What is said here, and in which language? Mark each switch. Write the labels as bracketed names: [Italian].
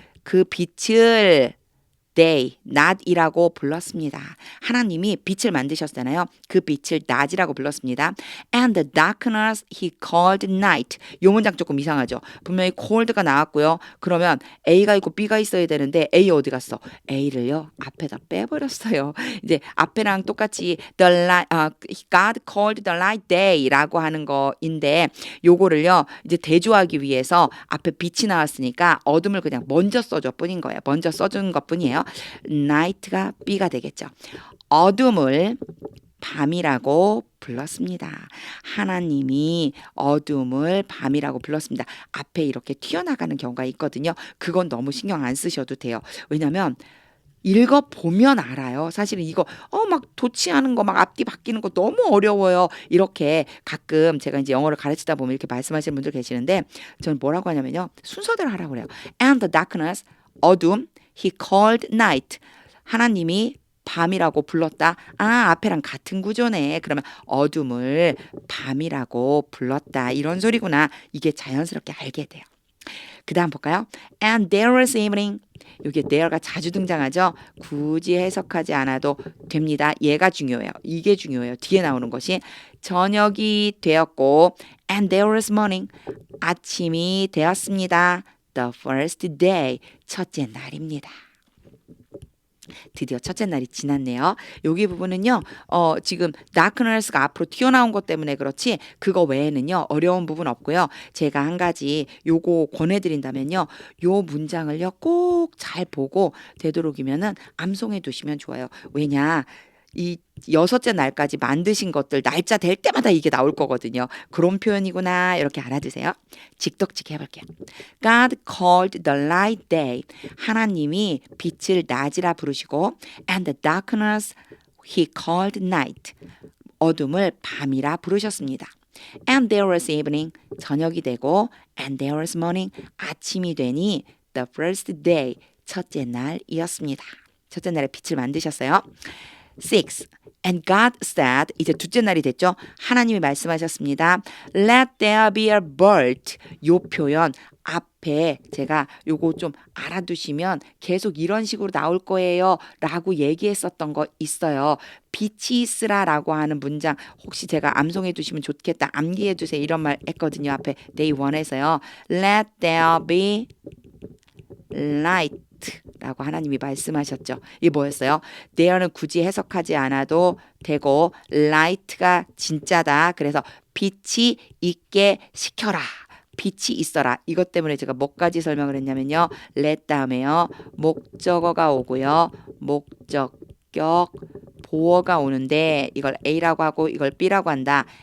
[Korean] 그 빛을 day, 낮이라고 불렀습니다. 하나님이 빛을 만드셨잖아요. 그 빛을 낮이라고 불렀습니다. [English] And the darkness he called night. [Korean] 요 문장 조금 이상하죠. 분명히 called가 나왔고요. 그러면 A가 있고 B가 있어야 되는데 A 어디 갔어? A를요 앞에다 빼버렸어요. 이제 앞에랑 똑같이 God called the light day라고 하는 거인데 요거를요 이제 대조하기 위해서 앞에 빛이 나왔으니까 어둠을 그냥 먼저 써줘 뿐인 거예요. 먼저 써준 것 뿐이에요. night가 B가 되겠죠. 어둠을 밤이라고 불렀습니다. 하나님이 어둠을 밤이라고 불렀습니다. 앞에 이렇게 튀어나가는 경우가 있거든요. 그건 너무 신경 안 쓰셔도 돼요. 왜냐면 읽어보면 알아요. 사실은 이거 막 도치하는 거 막 앞뒤 바뀌는 거 너무 어려워요. 이렇게 가끔 제가 이제 영어를 가르치다 보면 이렇게 말씀하시는 분들 계시는데 저는 뭐라고 하냐면요. 순서대로 하라고 그래요. [English] And the darkness, 어둠, he called night. [Korean] 하나님이 밤이라고 불렀다. 앞에랑 같은 구조네. 그러면 어둠을 밤이라고 불렀다. 이런 소리구나. 이게 자연스럽게 알게 돼요. 그 다음 볼까요? [English] And there was evening. [Korean] 여기 there가 자주 등장하죠. 굳이 해석하지 않아도 됩니다. 얘가 중요해요. 이게 중요해요. 뒤에 나오는 것이 저녁이 되었고 [English] and there was morning. [Korean] 아침이 되었습니다. [English] The first day. [Korean] 첫째 날입니다. 드디어 첫째 날이 지났네요. 여기 부분은요. 지금 darkness가 앞으로 튀어나온 것 때문에 그렇지 그거 외에는요. 어려운 부분 없고요. 제가 한 가지 요거 권해드린다면요. 요 문장을요. 꼭 잘 보고 되도록이면은 암송해 두시면 좋아요. 왜냐 이 여섯째 날까지 만드신 것들 날짜 될 때마다 이게 나올 거거든요. 그런 표현이구나 이렇게 알아두세요. 직독직 해볼게요. [English] God called the light day. [Korean] 하나님이 빛을 낮이라 부르시고 [English] and the darkness he called night. [Korean] 어둠을 밤이라 부르셨습니다. [English] And there was evening. [Korean] 저녁이 되고 [English] and there was morning. [Korean] 아침이 되니 [English] the first day. [Korean] 첫째 날이었습니다. 첫째 날에 빛을 만드셨어요. 6. [English] And God said, [Korean] 이제 둘째 날이 됐죠. 하나님이 말씀하셨습니다. [English] Let there be a bird. [Korean] 요 표현 앞에 제가 요거 좀 알아두시면 계속 이런 식으로 나올 거예요 라고 얘기했었던 거 있어요. 빛이 있으라 라고 하는 문장 혹시 제가 암송해 두시면 좋겠다. 암기해 두세요. 이런 말 했거든요. 앞에 day 1에서요. [English] Let there be light [Korean] 라고 하나님이 말씀하셨죠. 이게 뭐였어요? there는 굳이 해석하지 않아도 되고 light가 진짜다. 그래서 빛이 있게 시켜라. 빛이 있어라. 이것 때문에 제가 뭐까지 설명을 했냐면요. let 다음에요. 목적어가 오고요. 목적격 보어가 오는데 이걸 A라고 하고 이걸 B라고 한다.